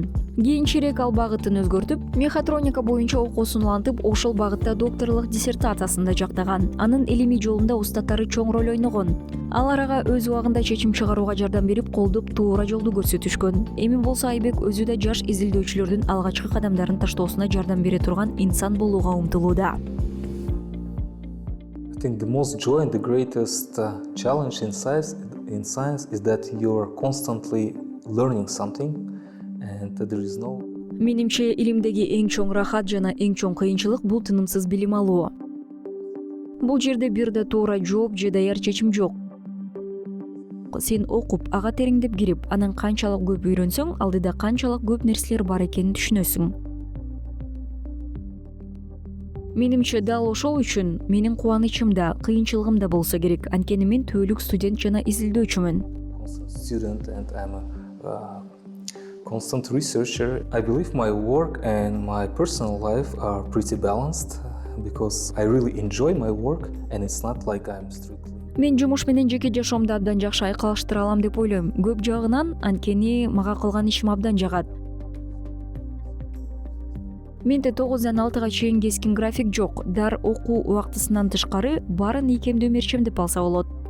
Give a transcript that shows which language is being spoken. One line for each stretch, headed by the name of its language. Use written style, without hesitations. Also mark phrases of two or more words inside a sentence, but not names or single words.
Kyrgyz: Кийинчерээк ал багытын өзгөртүп, мехатроника боюнча окуусун улантып, ошол багытта докторлук диссертациясын да жактаган. Анын илимий жолунда устаттары чоң роль ойногон. Алар ага өз убагында чечим чыгарууга жардам берип, колдоп туура жолду көрсөтүшкөн. Эми болсо Айбек өзү да жаш изилдөөчүлөрдүн алгачкы кадамдарын таштоосуна жардам бере турган инсан болууга умтулууда.
English: I think the most joy and the greatest challenge in science is that you are constantly learning something and there is no...
Kyrgyz: Менимче илимдеги эң чоң рахат жана эң чоң кыйынчылык бул тынымсыз билим алуу. Бул жерде бир да туура жооп же даяр чечим жок. Сен окуп, ага тереңдеп кирип, анан канчалык көп үйрөнсөң, алдыда канчалык көп нерселер бар экенин түшүнөсүң. Менимче дал ошол үчүн менин кубанычым да, кыйынчылыгым да болсо керек. Анткени мен түбөлүк студент жана изилдөөчүмүн.
English: Student and I'm a constant researcher. I believe my work and my personal life are pretty balanced because I really enjoy my work and it's not like I'm strictly...
Kyrgyz: Мен жумуш менен жеке жашоомду абдан жакшы айкалыштыра алам деп ойлойм. Көп жагынан, анткени мага кылган ишим абдан жагат. Менде 9-дан 6-га чейин кескин график жок. Дар окуу убактысынан тышкары баарын ийкемдүү мерчемдеп алса болот.